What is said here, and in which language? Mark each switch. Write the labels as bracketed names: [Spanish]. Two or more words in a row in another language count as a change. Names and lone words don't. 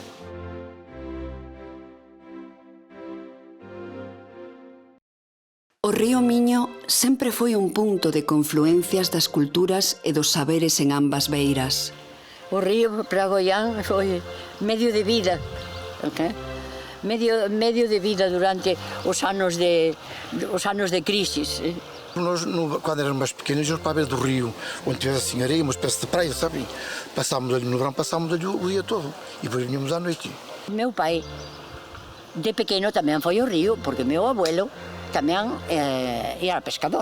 [Galician] O río Miño sempre foi un punto de confluencias das culturas e dos saberes en ambas beiras. O río para Goián foi medio de vida. Medio de vida durante os anos de crisis. [Portuguese] Nós, quando éramos mais pequenos, íamos para a beira do rio, onde tivesse assim areia, uma espécie de praia, sabe? Passámos ali no verão, passámos ali o dia todo e depois vinhamos à noite. [Galician] Meu pai, de pequeno, tamén foi ao río, porque meu abuelo tamén era pescador.